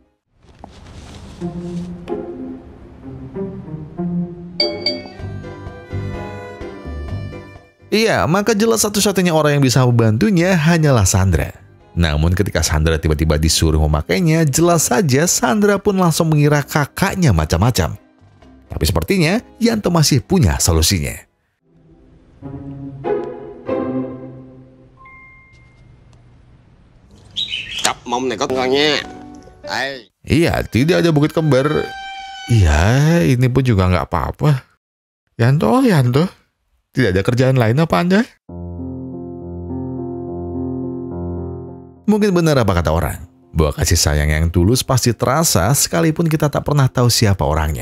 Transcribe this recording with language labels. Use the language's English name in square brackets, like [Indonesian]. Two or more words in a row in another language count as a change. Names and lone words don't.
[Indonesian] Iya, maka jelas satu-satunya orang yang bisa membantunya hanyalah Sandra. Namun ketika Sandra tiba-tiba disuruh memakainya, jelas saja Sandra pun langsung mengira kakaknya macam-macam. Tapi sepertinya Yanto masih punya solusinya. [Vietnamese] Cặp mông này có ngon nha. Đây. [Indonesian] Iya, tidak ada bukit kembar. Iya, ini pun juga nggak apa-apa. Yanto, tidak ada kerjaan lain apa Anda? Mungkin benar apa kata orang, bahwa kasih sayang yang tulus pasti terasa sekalipun kita tak pernah tahu siapa orangnya.